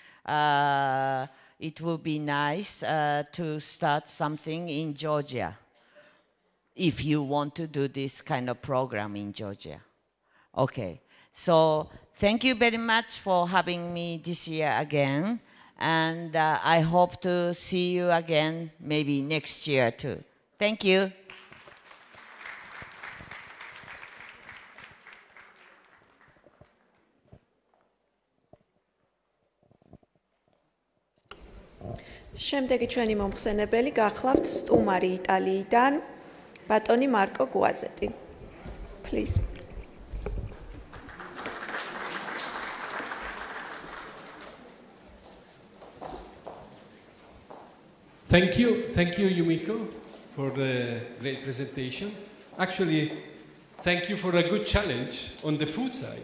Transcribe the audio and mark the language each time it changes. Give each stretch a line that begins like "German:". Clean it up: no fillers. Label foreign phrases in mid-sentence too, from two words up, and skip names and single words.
English: It would be nice to start something in Georgia, if you want to do this kind of program in Georgia. Okay, so thank you very much for having me this year again, and I hope to see you again maybe next year too. Thank you.
Georgian: შემდეგი ჩვენი მომხსენებელი გახლავთ სტუმარი იტალიიდან ბატონი მარკო გუაზეტი.
English: Please. Thank you, Yumiko, for the great presentation. Actually, thank you for a good challenge on the food side.